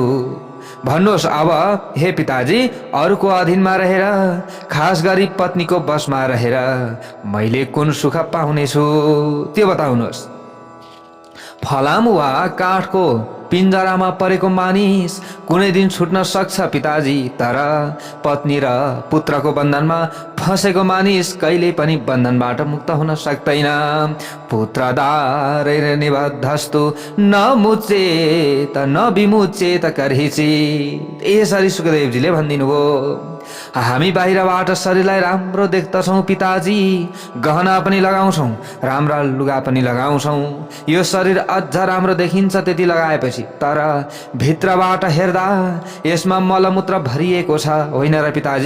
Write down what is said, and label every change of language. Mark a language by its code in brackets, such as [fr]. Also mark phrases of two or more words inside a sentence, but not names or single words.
[ne] भन्नुहोस् अब हे पिताजी, अरूको अधीनमा रहेर, खास गरी पत्नीको बसमा रहेर मैले कुन सुख पाउनेछु त्यो बताउनुहोस्। फलाम वा काठको पिञ्जरामा परेको मानिस कुनै दिन छुट्न सक्छ पिताजी, तर पत्नी र पुत्रको बन्धनमा फसेको मानिस कहिले पनि बन्धनबाट मुक्त हुन सक्दैन। [sa] पुत्रदारैर निबद्धस्तु न मुचेत न विमुचेत कर्हिचित्। [ne] यसरी सुखदेवजीले भनिदिनु भयो। हामी बाहिरबाट शरीरलाई राम्रो देख्दछौँ पिताजी, गहना पनि लगाउँछौँ, राम्रा लुगा पनि लगाउँछौँ, यो शरीर अझ राम्रो देखिन्छ त्यति लगाएपछि, तर भित्रबाट हेर्दा यसमा मलमूत्र भरिएको छ, होइन र पिताजी?